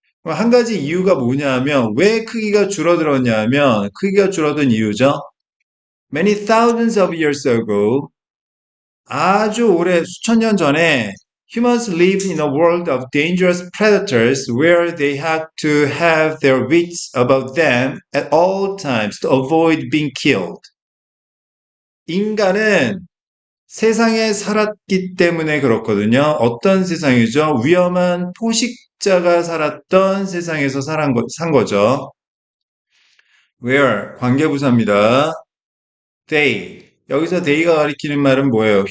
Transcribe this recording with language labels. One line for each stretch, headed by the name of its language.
Korean: 한 가지 이유가 뭐냐면, 왜 크기가 줄어들었냐면, 크기가 줄어든 이유죠.
English: Many thousands of years ago,
Korean: 아주 오래 수천 년 전에
English: humans lived in a world of dangerous predators where they had to have their wits about them at all times to avoid being killed.
Korean: 인간은 세상에 살았기 때문에 그렇거든요. 어떤 세상이죠? 위험한 포식자가 살았던 세상에서 산 거죠. Where 관계부사입니다. They 여기서 they가 가리키는 말은 뭐예요?